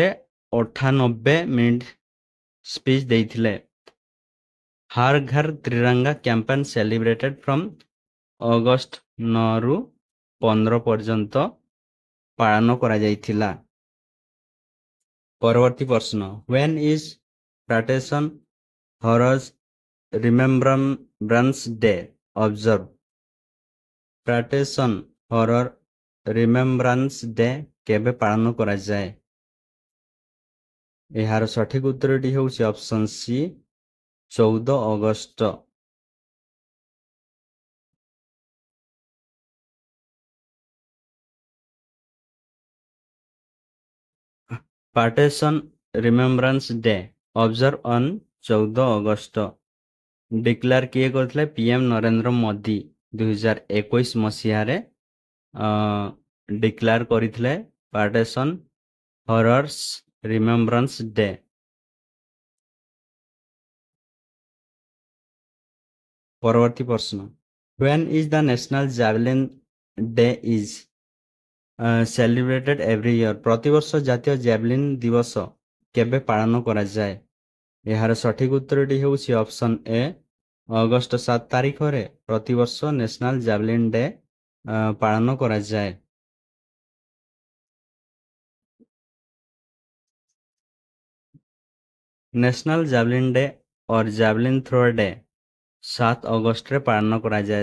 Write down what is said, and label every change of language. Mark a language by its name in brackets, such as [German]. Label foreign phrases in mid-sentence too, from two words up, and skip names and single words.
[Odia] 98 [English] minute speech [Odia] ଦେଇଥିଲେ। ହର ଘର ତ୍ରିରଙ୍ଗା [English] campaign celebrated from August [Odia] 9ରୁ 15 ପର୍ଯ୍ୟନ୍ତ ପାଳନ କରାଯାଇଥିଲା। ପରବର୍ତ୍ତୀ ପ୍ରଶ୍ନ [English] When is Paterson Horrors Remembrance Day observed? [Odia] Paterson Horror Remembrance Day କେବେ ପାଳନ କରାଯାଏ? ଏହାର ସଠିକ ଉତ୍ତରଟି ହେଉଛି ଅପସନ୍ ସି 14 ଅଗଷ୍ଟ। [English] Partition Remembrance Day observe on 14 August declare [Odia] କିଏ କରିଥିଲେ? PM ନରେନ୍ଦ୍ର ମୋଦି 2021 ମସିହାରେ ଡିକ୍ଲାର କରିଥିଲେ ପାର୍ଟିସନ୍ ହରର୍ସ ରିମେମ୍ବରାନ୍ସ ଡେ। ପରବର୍ତ୍ତୀ ପ୍ରଶ୍ନ, [English] when is the national javelin day is celebrated every year? [Odia] ପ୍ରତିବର୍ଷ ଜାତୀୟ ଜ୍ୟାଭଲିନ୍ ଦିବସ କେବେ ପାଳନ କରାଯାଏ? ଏହାର ସଠିକ ଉତ୍ତରଟି ହେଉଛି ଅପସନ୍ ଏ ଅଗଷ୍ଟ 7 ତାରିଖରେ ପ୍ରତିବର୍ଷ ନ୍ୟାସନାଲ ଜ୍ୟାଭଲିନ୍ ଡେ ପାଳନ କରାଯାଏ। ନ୍ୟାସନାଲ ଜ୍ୟାଭଲିନ୍ ଡେ ଅର୍ ଜ୍ୟାଭଲିନ୍ ଥ୍ରୋ ଡେ 7 ଅଗଷ୍ଟରେ ପାଳନ କରାଯାଏ।